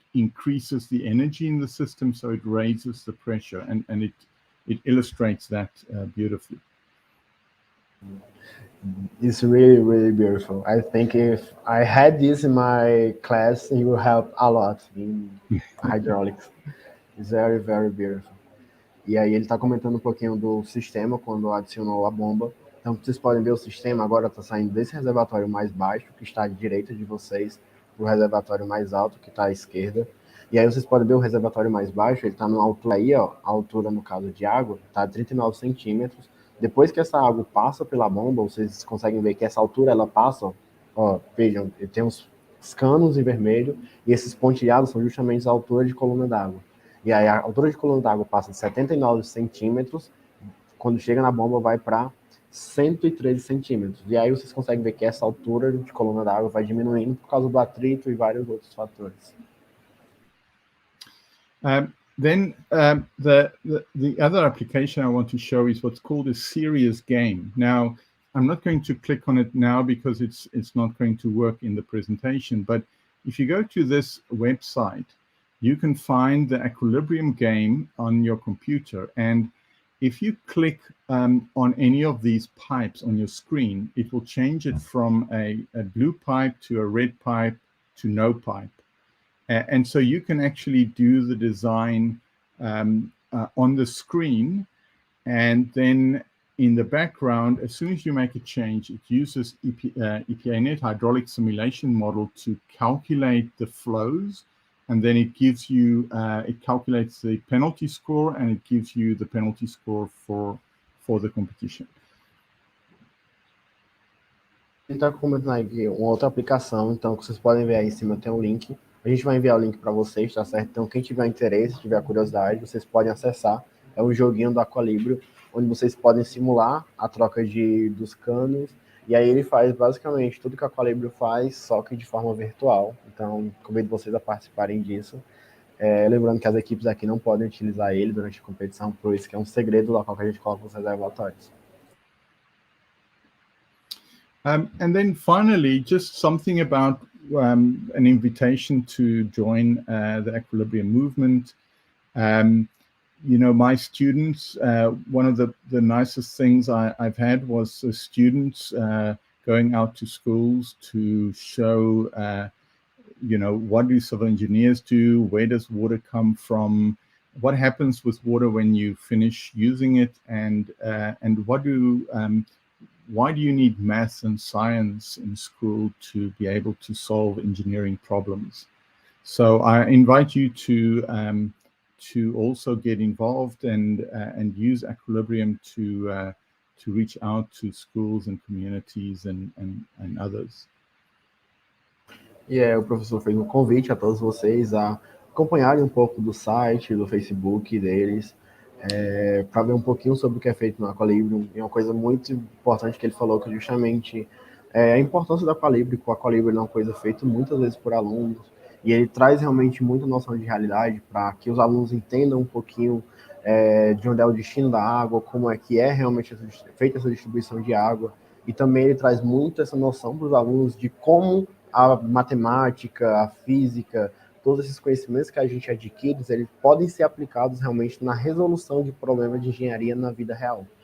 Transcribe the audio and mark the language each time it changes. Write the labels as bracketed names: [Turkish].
[English] It increases the energy in the system, so it raises the pressure, and it illustrates that beautifully. It's really, really beautiful. I think if I had this in my class, it will help a lot in hydraulics. It's very, very beautiful. [Portuguese] E aí ele está comentando um pouquinho do sistema quando adicionou a bomba. Então, vocês podem ver o sistema agora está saindo desse reservatório mais baixo, que está à direita de vocês, para o reservatório mais alto, que está à esquerda. E aí vocês podem ver o reservatório mais baixo, ele está numa altura aí, ó, a altura, no caso de água, está a 39 centímetros. Depois que essa água passa pela bomba, vocês conseguem ver que essa altura, ela passa, ó, vejam, ele tem uns canos em vermelho, e esses pontilhados são justamente a altura de coluna d'água. E aí a altura de coluna d'água passa de 79 centímetros, quando chega na bomba vai para 113 centímetros. E aí vocês conseguem ver que essa altura de coluna d'água vai diminuindo por causa do atrito e vários outros fatores. [English] Then the other application I want to show is what's called a serious game. Now, I'm not going to click on it now because it's not going to work in the presentation, but if you go to this website, you can find the Aqualibrium game on your computer, and if you click on any of these pipes on your screen, it will change it from a blue pipe to a red pipe to no pipe. And so you can actually do the design on the screen, and then in the background, as soon as you make a change, it uses EPANet hydraulic simulation model to calculate the flows, and then it gives you, it calculates the penalty score, and it gives you the penalty score for the competition. [Portuguese] Ele está comentando aqui uma outra aplicação, então vocês podem ver aí em cima tem um link. A gente vai enviar o link para vocês, tá certo? Então quem tiver interesse, tiver curiosidade, vocês podem acessar. É um joguinho do Aqualibrium, onde vocês podem simular a troca dos canos. E aí ele faz basicamente tudo que o Aqualibrium faz, só que de forma virtual. Então convido vocês a participarem disso. Lembrando que as equipes aqui não podem utilizar ele durante a competição, por isso que é um segredo local que a gente coloca os reservatórios. [English] And then finally, just something about an invitation to join the Aqualibrium movement. You know, my students, one of the nicest things I've had was students going out to schools to show, you know, what do civil engineers do? Where does water come from? What happens with water when you finish using it? And why do you need math and science in school to be able to solve engineering problems? So I invite you to also get involved and use Aqualibrium to reach out to schools and communities and others. [Portuguese] E o professor fez um convite a todos vocês a acompanharem um pouco do site, do Facebook deles, para ver um pouquinho sobre o que é feito no Aqualibrium. E uma coisa muito importante que ele falou, que justamente a importância do Aqualibrium, que o Aqualibrium é uma coisa feita muitas vezes por alunos, e ele traz realmente muita noção de realidade para que os alunos entendam um pouquinho de onde é o destino da água, como é que é realmente feita essa distribuição de água, e também ele traz muito essa noção para os alunos de como a matemática, a física, todos esses conhecimentos que a gente adquire, eles podem ser aplicados realmente na resolução de problemas de engenharia na vida real.